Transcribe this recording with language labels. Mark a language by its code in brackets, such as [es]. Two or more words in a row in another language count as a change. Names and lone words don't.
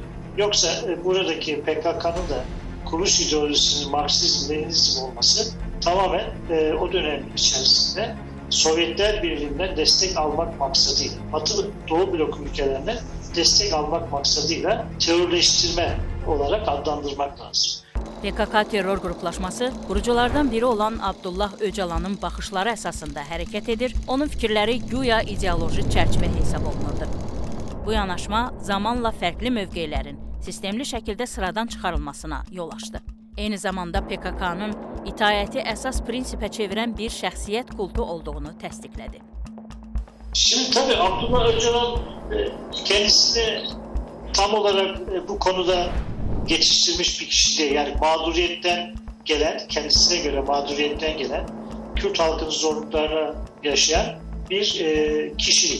[tr] Yoksa buradaki PKK'nın da kuruluş ideolojisinin Marksizm, Leninizm olması tamamen o dönem içerisinde Sovyetler Birliği'nden destek almak maksadıyla, Batı Doğu bloku ülkelerine destek almak maksadıyla terörleştirme olarak adlandırmak lazım. [az] PKK terror qruplaşması quruculardan biri olan Abdullah Öcalanın baxışları əsasında hərəkət edir, onun fikirləri güya ideoloji çərçivə hesab olunurdu. Bu yanaşma zamanla fərqli mövqelərin sistemli şəkildə sıradan çıxarılmasına yol açdı. Eyni zamanda PKK-nın itaəti əsas prinsipə çevirən bir şəxsiyyət kultu olduğunu təsdiqlədi. [tr] Şimdi tabii Abdullah Öcalan kendisini tam olarak bu konuda yetiştirmiş bir kişi değil. Yani mağduriyetten gelen, kendisine göre mağduriyetten gelen, Kürt halkının zorluklarını yaşayan bir kişilik.